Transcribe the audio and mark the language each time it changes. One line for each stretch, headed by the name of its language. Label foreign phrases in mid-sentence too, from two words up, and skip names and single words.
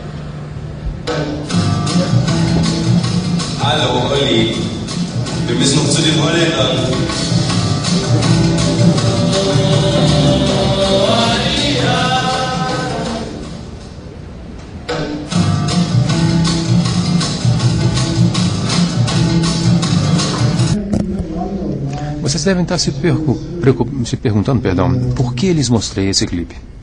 German: Hallo, Olli. Wir müssen noch zu den Holländern.
Portuguese: Vocês devem estar se perguntando, por que lhes mostrei esse clipe.